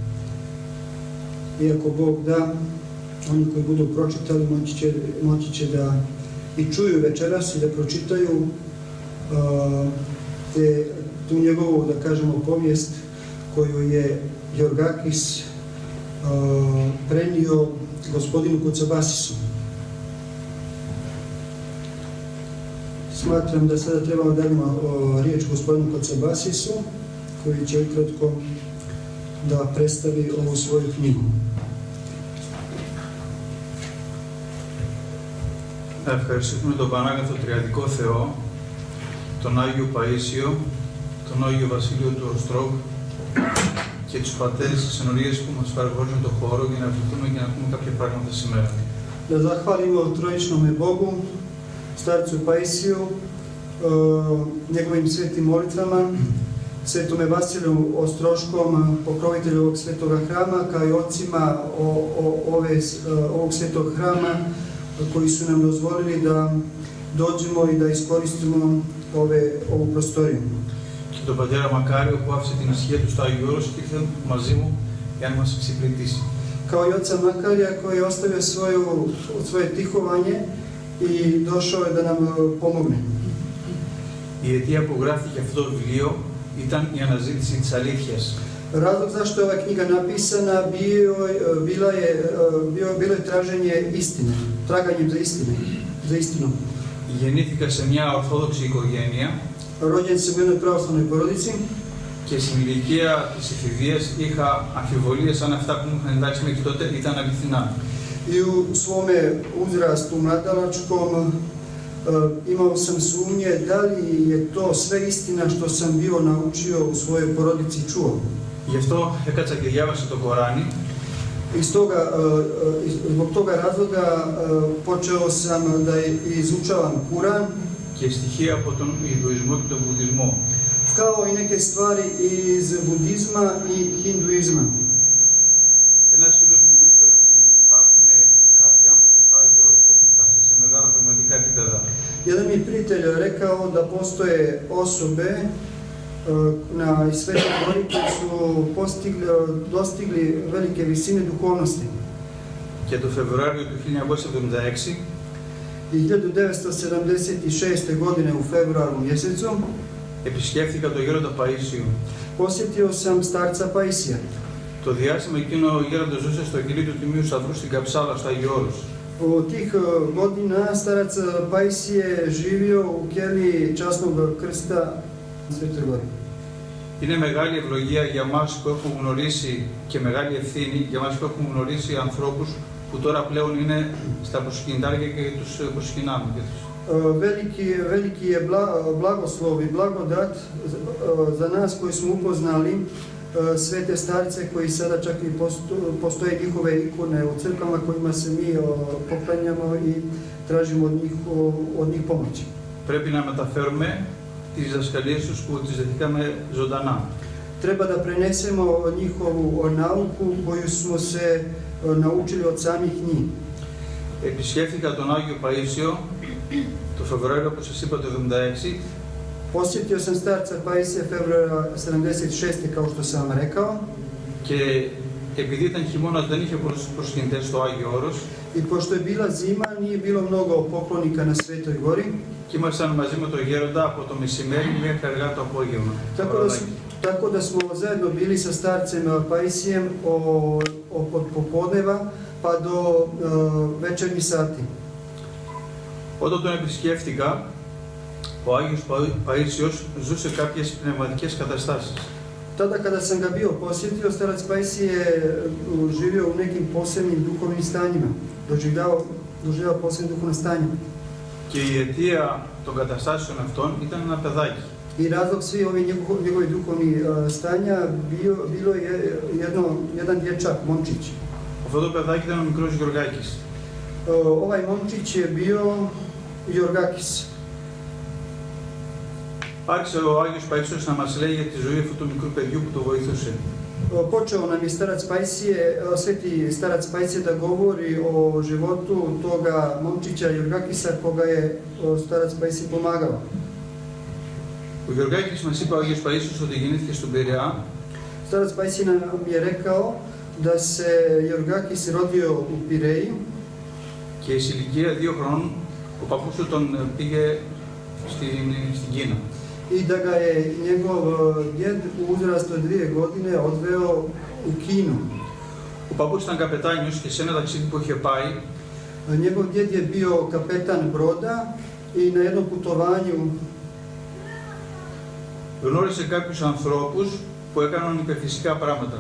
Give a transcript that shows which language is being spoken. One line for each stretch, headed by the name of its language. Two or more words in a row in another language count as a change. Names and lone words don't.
Serbian: Iako Bog da, oni koji budu pročitali moći će da i čuju večeras i da pročitaju tu njegovu, da kažemo, povijest koju je Georgakis prenio gospodinu Kotsabasisu. Smatram da sada trebamo da damo riječ gospodinu Kotsabasisu, koji će ukratko da predstavi ovu svoju knjigu.
Greek: Ευχαριστούμε τον Πανάγαθο Τριαδικό Θεό, τον Άγιο Παΐσιο, τον Άγιο Βασίλειο του Οστρόβ και τους πατέρες της ενορίας που μας παραχώρησαν τον χώρο για να βρεθούμε και να πούμε κάποια πράγματα σήμερα.
Serbian: Da zahvalimo trojičnome Bogu, starcu Pajsiju, njegovim svetim molitvama, svetome Vasiliju Ostroškom, pokrovitelju ovog svetoga hrama, kao i ocima ovog svetog hrama, koji su nam dozvolili da dođemo i da iskoristimo ovu prostoriju.
Greek: και τον πατέρα Μακάριο που άφησε την ισχύα του στο Άγιο Όρος και ήρθε μαζί μου για να μας εξυπηρετήσει.
Serbian: Kao i oca Makarija koji je ostavio svoje tihovanje i došao je da nam pomogne.
Greek: Η αιτία που γράφτηκε αυτό το βιβλίο ήταν η αναζήτηση της αλήθειας.
Serbian: Razlog zašto je ova knjiga napisana bilo je traženje istine, traganjem za istinom.
Greek: Γεννήθηκα σε μια ορθόδοξη οικογένεια
Serbian: Rođen sam u jednoj pravoslavnoj porodici
Greek: και στην ηλικία της εφηβείας είχα αμφιβολίες αν αυτά που μου είχαν εντάξει μέχρι τότε ήταν αληθινά.
Serbian: i u svome uzrastu mladalačkom imao sam sumnje da li je to sve istina što sam bio naučio u svojoj porodici i čuo.
Greek: Γι' αυτό έκατσα και διάβασα το Κοράνι.
Serbian: Zbog toga razloga počeo sam da izučavam Kuran
Greek: Και στοιχεία από τον Ινδουισμό και τον Βουδισμό.
Serbian: kao i neke stvari iz budizma i hinduizma.
Greek: Ένας φίλος μου είπε ότι υπάρχουν κάποιοι άνθρωποι στο Άγιο Όρος που έχουν φτάσει σε μεγάλα πνευματικά επίπεδα.
Serbian: Jedan mi prijatelj rekao da postoje osobe na Svetoj Gori koji su dostigli velike visine duhovnosti.
Greek: Και το Φεβρουάριο του 1976
Serbian: I 1976. godine u februaru mjesecu
Greek: επισκέφθηκα τον Γέροντα Παΐσιο.
Serbian: posjetio sam starca Paisija.
Greek: Το διάστημα εκείνο ο Γέροντας ζούσε στο κελί του Τιμίου Σταυρού στην Καψάλα, στο Άγιο Όρος.
Serbian: U tih godina starac Pais je živio u keliji časnog krsta na Svetoj Gori.
Greek: Είναι μεγάλη ευλογία για μας που έχουμε γνωρίσει και μεγάλη ευθύνη για μας που έχουμε γνωρίσει ανθρώπους που τώρα πλέον είναι στα προσκυνητάρια και τους προσκυνάμε.
Serbian: Veliki je blagoslov i blagodat za nas koji smo upoznali svete starce koji sada čak i postoje njihove ikone u crkvama kojima se mi poklanjamo i tražimo od njih pomoći.
Greek: Πρέπει να μεταφέρουμε τις διδασκαλίες τους που τις δεχτήκαμε ζωντανά.
Serbian: Treba da prenesemo njihovu nauku koju smo se naučili od samih njih.
Greek: Επισκέφθηκα τον Άγιο Παΐσιο το Φεβρουάριο, όπως σας είπα, το 1976.
Serbian: Posjetio sam starca Paisija februara 76. kao što sam vam rekao.
Greek: Και επειδή ήταν χειμώνας δεν είχε πολλούς προσκυνητές στο Άγιο Όρος.
Serbian: I pošto je bila zima, nije bilo mnogo poklonika na Svetoj Gori.
Greek: Και ήμασταν μαζί με τον Γέροντα από το μεσημέρι μέχρι αργά το απόγευμα.
Serbian: Tako da smo zajedno bili sa starcem Paisijem od popodneva pa do večernjih sati.
Greek: Όταν τον επισκέφτηκα, ο Άγιος Παΐσιος ζούσε κάποιες πνευματικές καταστάσεις.
Serbian: Tada kada sam ga bio posjetio, starac Paisij je živio u nekim posebnim duhovnim stanjima, doživljavao posebne duhovne stanje.
Greek: Και η αιτία των καταστάσεων αυτών ήταν ένα παιδάκι.
Serbian: I razlog svi ovi njegovi duhovni stanja bilo je jedan dječak, momčić.
Greek: Αυτό το παιδάκι ήταν ο μικρός Γιωργάκης.
Serbian: Ovaj momčić je bio Γιωργάκης.
Greek: Άρχισε ο Άγιος Παΐσιος να μας λέει για τη ζωή αυτού του μικρού παιδιού που το βοηθούσε.
Serbian: Počeo nam je sveti starac Paisije da govori o životu toga momčića Γιωργάκησα koga je starac Paisije pomagao.
Greek: Ο Γιωργάκης μας είπε ο Άγιος Παΐσιος ότι γεννήθηκε στον Πειραιά.
Serbian: Starac Paisije nam je rekao da se Γιωργάκης rodio u Pireji.
Greek: Και σε ηλικία 2 χρόνων ο παππούς του τον πήγε στην Κίνα.
Serbian: I da ga je njegov djed u uzrastu 2 godine odveo u Kinu.
Greek: Ο παππούς ήταν καπετάνιος και σε ένα ταξίδι που είχε πάει,
Serbian: Njegov djed je bio kapetan broda i na jednom putovanju
Greek: γνώρισε κάποιους ανθρώπους που έκαναν υπερφυσικά πράγματα.